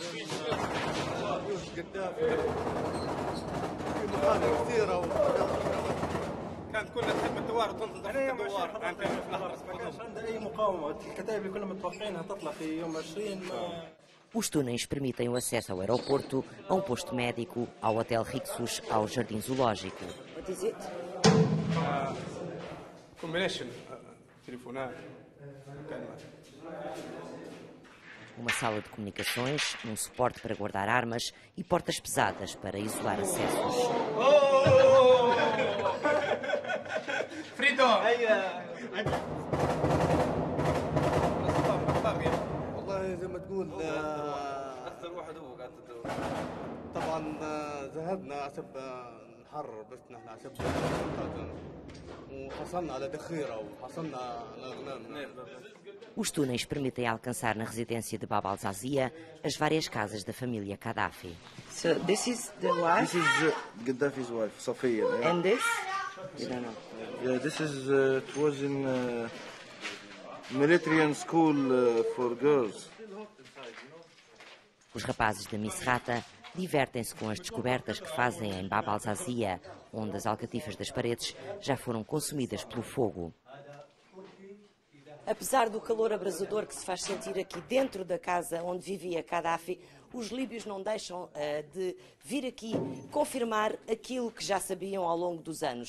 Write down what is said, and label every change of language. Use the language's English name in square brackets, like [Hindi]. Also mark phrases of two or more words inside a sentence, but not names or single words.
[Portuguese] Os túneis permitem o acesso ao aeroporto, a um posto médico, ao Hotel Rixos, ao Jardim Zoológico. [English] What is it? Combination. [Portuguese] Telefonar. Uma sala de comunicações, um suporte para guardar armas e portas pesadas para isolar acessos. Frito! [Arabic] والله زي ما تقول أكثر واحد هو قاعد تدور. طبعا ذهبنا عسب نحرر بس نحن عسب وحصلنا على ذخيرة وحصلنا على أغنام. [Portuguese] Os túneis permitem alcançar na residência de Bab al-Zazia as várias casas da família Gaddafi. [English] So this is the wife? This is Gaddafi's wife, Safiya. Yeah? And this? You don't know. Yeah, this is it was in military school for girls. [Portuguese] Os rapazes de Misrata divertem-se com as descobertas que fazem em Bab al-Zazia, onde as alcatifas das paredes já foram consumidas pelo fogo. Apesar do calor abrasador que se faz sentir aqui dentro da casa onde vivia Gaddafi, os líbios não deixam de vir aqui confirmar aquilo que já sabiam ao longo dos anos.